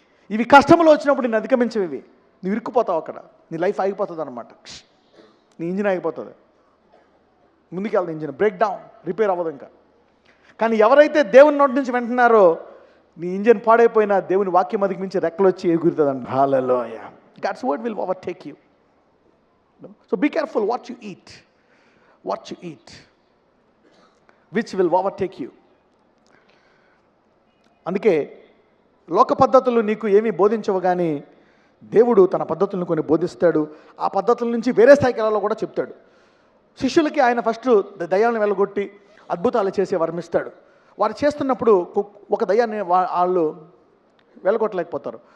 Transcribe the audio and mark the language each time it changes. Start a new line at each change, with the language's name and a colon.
Telugu: ఇవి కష్టంలో వచ్చినప్పుడు నేను అధిగమించేవి. నువ్వు ఇరుక్కుపోతావు అక్కడ, నీ లైఫ్ ఆగిపోతుంది అనమాట. నీ ఇంజిన్ ఆగిపోతుంది, ముందుకెళ్తుంది ఇంజిన్, బ్రేక్ డౌన్, రిపేర్ అవ్వదు ఇంకా. కానీ ఎవరైతే దేవుని నోటి నుంచి వింటున్నారో నీ ఇంజిన్ పాడైపోయినా దేవుని వాక్యం అధిగమించి రెక్కలు వచ్చి ఎగురుతుందండి. హల్లెలూయా.
English: God's word will overtake you. So be careful what you eat, which will overtake you.
Telugu: అందుకే లోక పద్ధతులు నీకు ఏమీ బోధించవు, కానీ దేవుడు తన పద్ధతులను కొన్ని బోధిస్తాడు. ఆ పద్ధతుల నుంచి వేరే స్థాయికి వెళ్ళాలో కూడా చెప్తాడు. శిష్యులకి ఆయన ఫస్ట్ దయ్యాలను వెళ్ళగొట్టి అద్భుతాలు చేసి వర్మిస్తాడు. వారు చేస్తున్నప్పుడు ఒక దయ్యాన్ని వాళ్ళు వెళ్ళగొట్టలేకపోతారు.